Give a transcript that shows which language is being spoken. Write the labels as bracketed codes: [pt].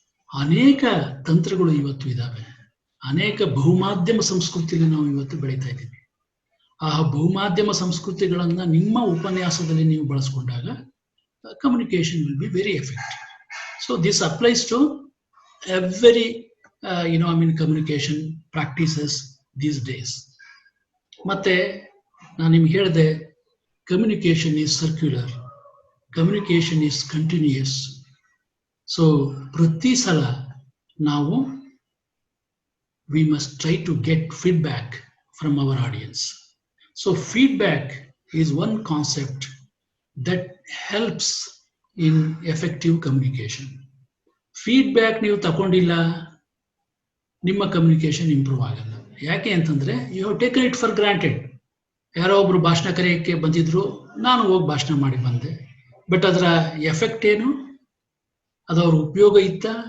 [kn] ಅನೇಕ ತಂತ್ರಗಳು ಇವತ್ತು ಇದ್ದಾವೆ. ಅನೇಕ ಬಹುಮಾಧ್ಯಮ ಸಂಸ್ಕೃತಿಯಲ್ಲಿ ನಾವು ಇವತ್ತು ಬೆಳೀತಾ ಇದ್ದೀವಿ. ಆ ಬಹುಮಾಧ್ಯಮ ಸಂಸ್ಕೃತಿಗಳನ್ನ ನಿಮ್ಮ ಉಪನ್ಯಾಸದಲ್ಲಿ ನೀವು ಬಳಸ್ಕೊಂಡಾಗ [en] Communication will be very effective. So this applies to every communication practices these days. [kn] ಮತ್ತೆ ನಾನು ನಿಮ್ಗೆ ಹೇಳಿದೆ, [en] communication is circular, communication is continuous. So [kn] ಪ್ರತಿ ಸಲ ನಾವು [en] we must try to get feedback from our audience. So feedback is one concept that helps in effective communication. [kn] Feedback ನೀವು ತಗೊಂಡಿಲ್ಲ, ನಿಮ್ಮ ಕಮ್ಯುನಿಕೇಶನ್ ಇಂಪ್ರೂವ್ ಆಗಲ್ಲ. ಯಾಕೆ ಅಂತಂದ್ರೆ [en] You have taken it for granted. [kn] ಯಾರೋ ಒಬ್ರು ಭಾಷಣ ಕರೆಯಕ್ಕೆ ಬಂದಿದ್ರು, ನಾನು ಹೋಗಿ ಭಾಷಣ ಮಾಡಿ ಬಂದೆ. ಬಟ್ ಅದರ ಎಫೆಕ್ಟ್ ಏನು, ಅದರ ಉಪಯೋಗ ಇತ್ತ?